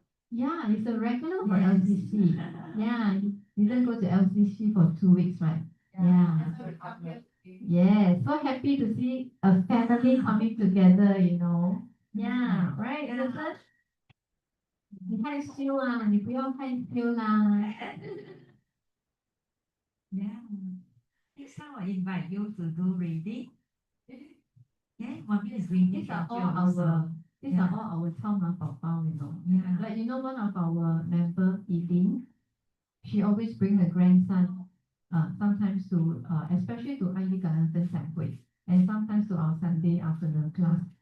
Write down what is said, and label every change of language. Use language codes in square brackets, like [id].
[en] Yeah, it's a regular for LCC. Yeah, you didn't go to LCC for 2 weeks, right? Yeah. Yeah, so happy to see a family coming together, you know. Yeah, right, Anderson? [zh] 你害羞啊，你不要害羞啦。 [en] Yeah. Next time I invite you to do reading. Yeah, Mommy is reading. These are all our Chao宝宝, you know. Yeah. Like, you know, one of our member, Eileen, she always bring the grandson, sometimes to, especially to 爱与感恩分享会, and sometimes to our Sunday afternoon class.